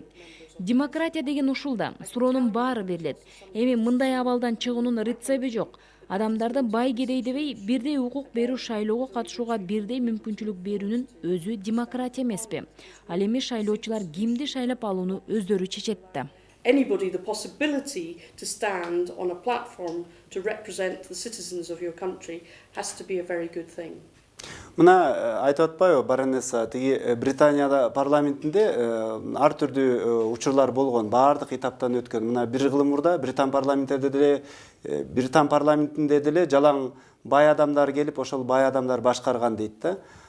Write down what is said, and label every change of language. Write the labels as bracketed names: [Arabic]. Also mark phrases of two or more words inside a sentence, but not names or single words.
[Kyrgyz] Демократия деген ушул да, суроонун баары берилет. Эми мындай абалдан чыгуунун рецепти жок. Адамдарды бай кедей дебей, бирдей укук берүү, шайлоого катышууга бирдей мүмкүнчүлүк берүүнүн өзү демократия эмеспи? Ал эми шайлоочулар кимди шайлап алууну өздөрү чечет да. [English] Anybody the possibility to stand on a platform to represent the citizens of your country has to be a very good thing. [Kyrgyz] Мына айтып атпайбы баронесса, тиги Британияда парламентинде ар түрдүү учурлар болгон, баардык этаптан өткөн. Мына бир кылым мурда Британ парламентинде деле жалаң бай адамдар келип, ошол бай адамдар башкарган дейт да.